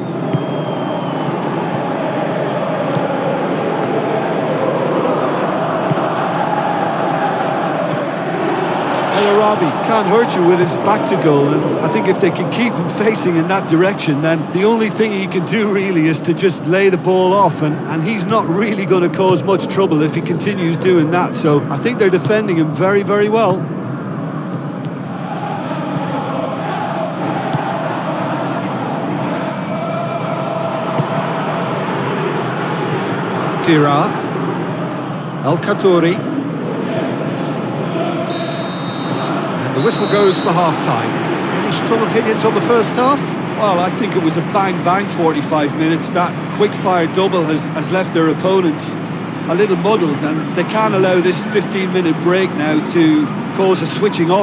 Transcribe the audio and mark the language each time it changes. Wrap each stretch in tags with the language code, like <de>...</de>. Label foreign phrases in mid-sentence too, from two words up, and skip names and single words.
<en>El Arabi can't hurt you with his back to goal, and I think if they can keep him facing in that direction, then the only thing he can do really is to just lay the ball off, and he's not really going to cause much trouble if he continues doing that. So I think they're defending him very, very well. Dira. El Khadouri. The whistle goes for half-time. Any strong opinions on the first half? Well, I think it was a bang-bang 45 minutes. That quick-fire double has left their opponents a little muddled, and they can't allow this 15-minute break now to cause a switching off.</en>